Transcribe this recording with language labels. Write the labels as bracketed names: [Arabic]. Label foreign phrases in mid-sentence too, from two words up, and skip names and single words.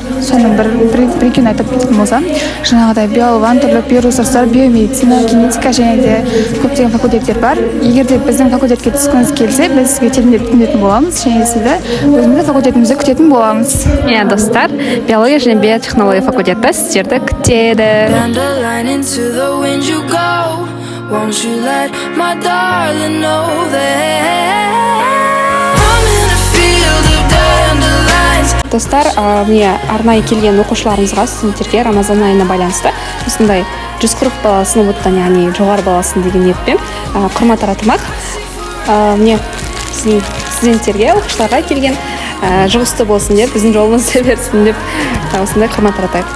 [Kazakh] Соның бір-екеуін айтып кететін болсам, жаңағыдай биология, түрлі биоресурстар, биомедицина, генетика және де көптеген факультеттер бар. Егер де біздің факультетке түскіңіз келсе, біз сізге телімдеп күтетін боламыз, және сізді өзіміздің факультетімізде күтетін боламыз. Достар, биология және биотехнология факультеті сіздерді күтеді. [English] Won't you let my darling know that I'm in a field of dandelions. [Kazakh] Достар, міне арнайы келген оқушыларымызға, студенттерге Рамазан айына байланысты осындай 140 бала сынып өткен, яғни жоғары баласын деген ниетпен құрмет таратылмақ. Міне студенттерге, оқушыларға келген жұғысты болсын деп, біздің жолымызды берсін деп осындай құрмет таратайық.